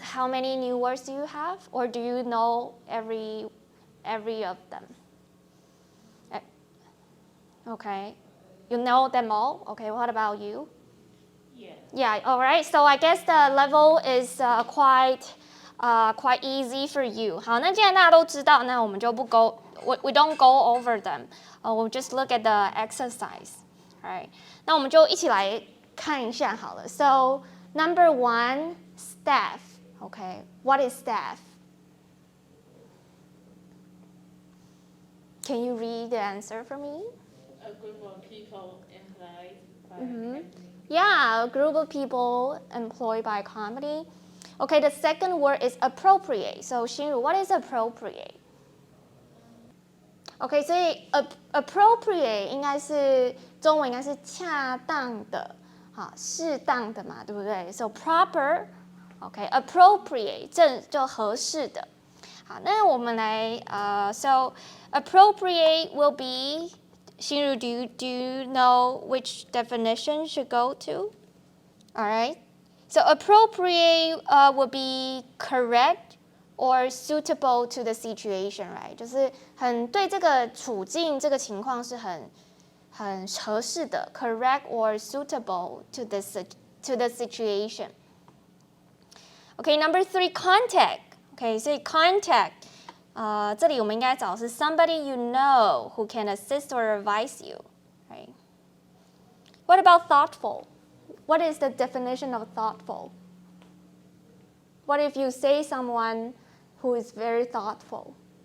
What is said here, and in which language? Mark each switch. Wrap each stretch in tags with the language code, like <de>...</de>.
<en>How many new words do you have, or do you know every of them? Okay, you know them all. Okay, what about you? Yeah. Yeah. All right. So I guess the level is quite easy for you.</en> <zh>好，那既然大家都知道，那我们就不</zh> <en>we don't go over them. We'll just look at the exercise. All right.</en> <zh>那我们就一起来看一下好了。</zh> <en>So number 1, staff. Okay, what is staff? Can you read the answer for me? A group of people employed by a company. Yeah, a group of people employed by a company. Okay, the second word is appropriate. So 心如 what is appropriate? Okay,</en> <zh>所以 appropriate 应该是中文应该是恰当的。好，适当的嘛，对不对 ？</zh> <en>So proper, okay,</en> <zh>appropriate 正就合适的。好，那我们来</zh> <en>so appropriate will be. Shinru, do you know which definition should go to? All right. So appropriate would be correct or suitable to the situation, right?</en> <zh>就是很对这个处境、这个情况是很合适的 ，</zh> <en>correct or suitable to the situation. Okay, number 3, contact. Okay,</en> <zh>所以</zh> <en>contact.</en> <zh>这里我们应该找是</zh> <en>somebody you know who can assist or advise you, right? What about thoughtful? What is the definition of thoughtful? What if you say someone who is very thoughtful?</en>